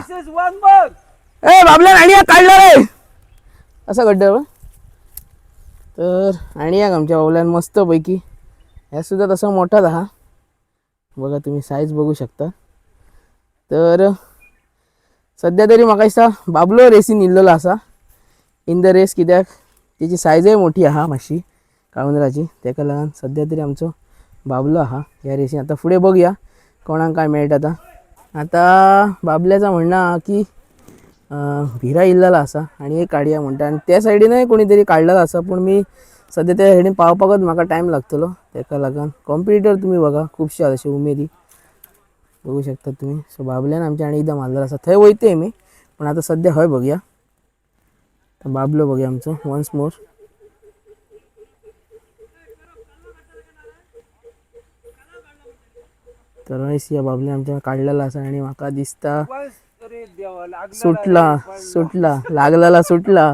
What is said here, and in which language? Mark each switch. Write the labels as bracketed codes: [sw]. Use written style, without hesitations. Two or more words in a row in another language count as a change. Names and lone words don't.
[kok] ए बाबल्यान आणि काढला रे असं गड्डं. तर आणि एक आमच्या बाबल्यान मस्तपैकी ह्या सुद्धा तसा मोठाच हा बघा. तुम्ही साईज बघू शकता. तर सध्या तरी म्हाका दिसता बाबलो रेसीन इल्लेलो असा [en] in the race. [kok] कित्याक त्याची सायजय मोठी आहा मातशी काळुंदराची. तेका लागून सध्या तरी आमचो बाबलो आहा ह्या रेसीन. आता पुढे बघूया कोणाक काय मेळटा आता. आता बाबल्याचा म्हणणं हा की भिरा इल्लेला असा आणि एक काडया म्हणटा. आणि त्या सायडीनय कोणी तरी काढलेला असा. पण मी सध्या त्या सायडीन पावपाकच म्हाका टायम लागतलो. तेका लागून कॉम्पिटिटर तुम्ही बघा खूपशे असे उमेदी बघू शकता तुम्ही. सो बाबल्यान आमच्या आणि एकदा मारलेला असा. थंय वयते मी पण आता सध्या हय बघूया. तर बाबलो बघूया आमचो [en] once more. [kok] तर या बाबल्यान आमच्या काढलेला असा आणि म्हाका दिसता सुटला लागलेला सुटला.